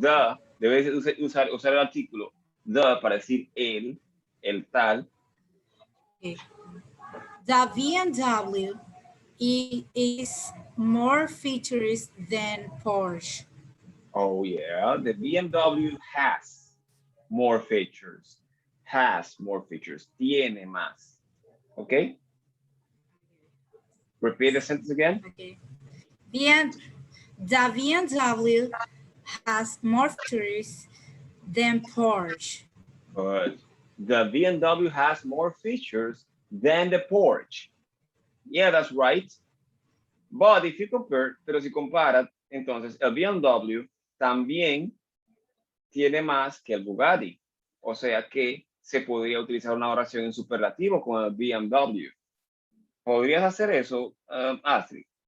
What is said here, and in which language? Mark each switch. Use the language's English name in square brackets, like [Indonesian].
[Spanish] The, debes usar el artículo the para decir el tal. Okay. [English] The BMW is more features than Porsche. Oh, yeah, the BMW has more features. Has more features. [Spanish] Tiene más. [English] Okay? Repeat the sentence again. Okay. The BMW has more features than Porsche. But the BMW has more features than the Porsche. Yeah, that's right. But if you compare, [Spanish] pero si comparas, entonces el BMW también tiene más que el Bugatti. O sea que se podría utilizar una oración en superlativo con el BMW. ¿Podrías hacer eso, Astrid?